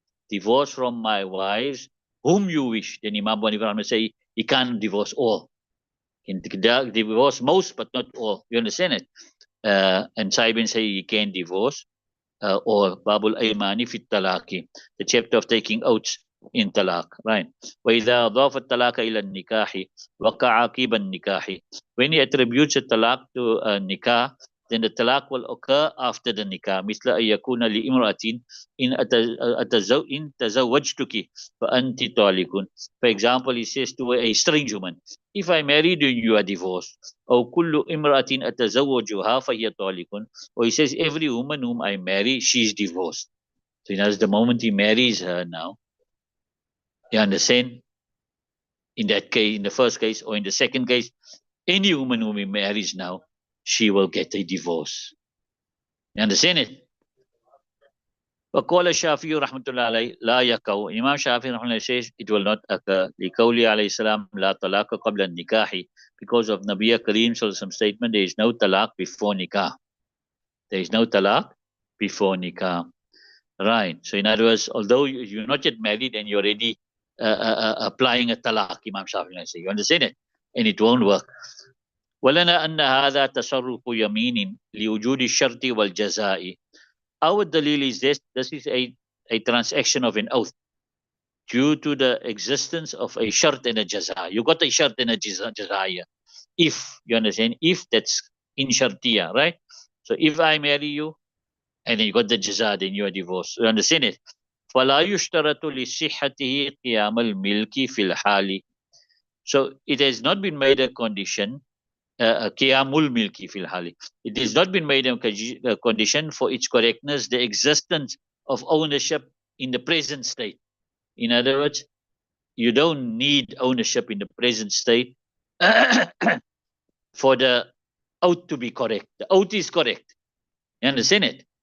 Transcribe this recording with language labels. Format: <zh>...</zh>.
<en>Divorce from my wives whom you wish. Then Imam Abu Hanifa will say he can't divorce all. He can divorce most, but not all. You understand it? And Saibin say he can divorce or</en> <ar>Babul Aymani fit talaki,</ar> <en>the chapter of taking oaths in talaq, right?</en> <ar>وإذا أضاف الطلاق إلى النكاح وقع عقب النكاح.</ar> <en>When he attributes a talaq to a nikah, then the talaq will occur after the nikah.</en> <ar>مثل أن يكون لامرأة إن تزوجتك فأنت طالق.</ar> <en>For example, he says to a strange woman, if I married you, you are divorced.</en> <ar>أو كل امرأة أتزوجها فهي طالق.</ar> <en>Or he says every woman whom I marry, she is divorced. So in other words, the moment he marries her now, you understand? In that case, in the first case, or in the second case, any woman whom he marries now, she will get a divorce. You understand it?</en> <ar>وقال الشافعي رحمة الله عليه لا يقع.</ar> <en>Imam Shafi رحمه الله says it will not occur.</en> <ar>لقوله عليه السلام لا طلاق قبل النكاح,</ar> <en>because of Nabi Kareem some statement, there is no talaq before nikah. There is no talaq before nikah. Right. So in other words, although you're not yet married and you're already applying a talaq, Imam Shafi say, you understand it? And it won't work.</en> <ar>ولنا أن هذا تصرف يمين لوجود الشرط والجزاء.</ar> <en>Our dalil is this is a transaction of an oath due to the existence of a shart and a jaza. You got a shart and a jaza here. If, you understand, if that's in shartiya, right? So if I marry you and then you got the jaza, then you are divorced. You understand it?</en> <ar>فلا يشترط لصحته قيام الملك في الحال.</ar> <en>So it has not been made a condition</en> <ar>qiyamul milki fil hali.</ar> <en>It has not been made a condition for its correctness, the existence of ownership in the present state. In other words, you don't need ownership in the present state for the oath to be correct. The oath is correct. You understand it?</en>